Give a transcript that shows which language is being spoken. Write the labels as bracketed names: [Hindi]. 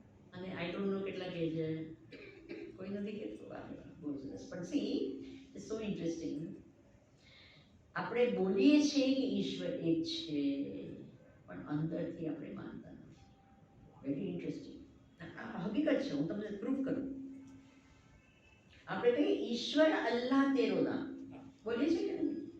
[Gujarati] અને [English] I don't know [Gujarati] કેટલા કહે છે? કોઈ નથી કહેતું. [English] પણ see, it's so interesting. [Gujarati] આપણે બોલીએ છીએ કે ઈશ્વર એક છે, પણ અંદરથી આપણે માનતા નથી. [English] Very interesting. [Gujarati] આ હકીકત છે, હું તમને પ્રૂફ કરું. આપણે કહીએ ઈશ્વર અલ્લાહ તેરો નામ બોલીએ છીએ કે નહીં?